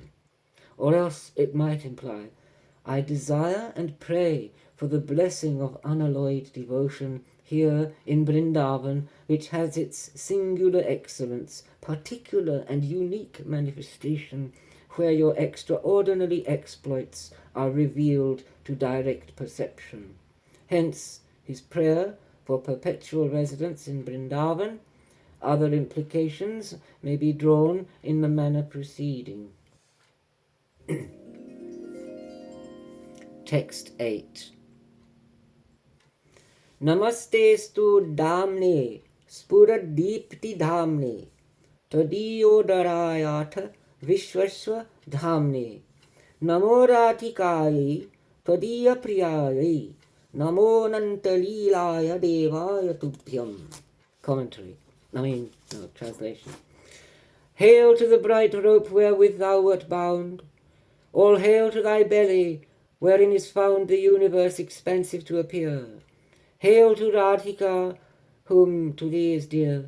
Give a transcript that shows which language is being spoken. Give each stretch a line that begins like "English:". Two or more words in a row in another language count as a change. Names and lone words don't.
English: Or else it might imply, I desire and pray for the blessing of unalloyed devotion here in Vrindavan, which has its singular excellence, particular and unique manifestation, where your extraordinary exploits are revealed to direct perception. Hence his prayer for perpetual residence in Vrindavan. Other implications may be drawn in the manner preceding. Text 8.
Sanskrit: Namastestu Damne Spuradipti Dhamne Tadiyodarayatha Vishwasva Dhamne Namo Ratikaye Tadiyapriyaye Namo Nantalilaya Devaya Tubhyam.
English: Commentary. Translation. Hail to the bright rope wherewith thou wert bound. All hail to thy belly, wherein is found the universe expansive to appear. Hail to Radhika, whom to thee is dear.